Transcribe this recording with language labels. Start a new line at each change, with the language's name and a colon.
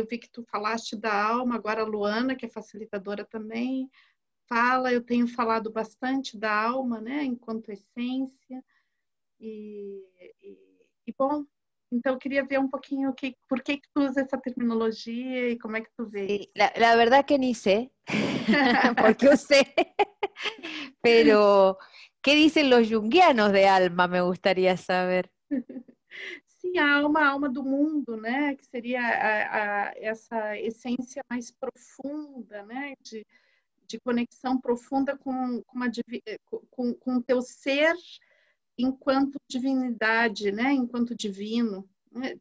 Portuguese: Eu vi que tu falaste da alma, agora a Luana, que é facilitadora também, fala, eu tenho falado bastante da alma, né, enquanto essência, e bom, então eu queria ver um pouquinho por que tu usa essa terminologia e como é que tu vê.
Spanish: Sí, la verdad que ni sé, porque usé, pero ¿qué dicen los junguianos de alma? Me gustaría saber.
Portuguese: Sim, a alma do mundo, né, que seria essa essência mais profunda, né, de conexão profunda com o teu ser enquanto divinidade, né, enquanto divino, né?